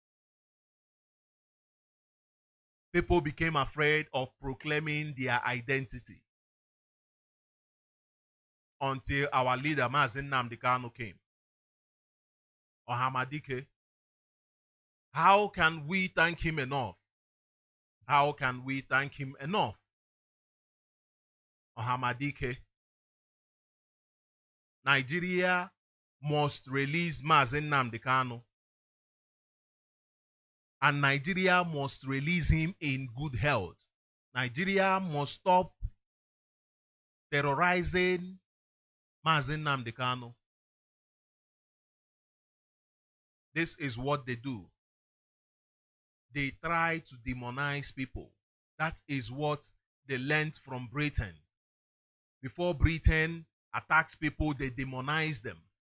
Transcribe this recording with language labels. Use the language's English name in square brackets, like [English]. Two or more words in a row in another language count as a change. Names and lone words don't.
[English] People became afraid of proclaiming their identity. Until our leader, Mazi Nnamdi Kanu, came. Ohamadike. How can we thank him enough? How can we thank him enough? Ohamadike. Nigeria must release Mazi Nnamdi Kanu. And Nigeria must release him in good health. Nigeria must stop terrorizing Mazi Nnamdi Kanu. This is what they do. They try to demonize people. That is what they learned from Britain. Before Britain attacks people, they demonize them.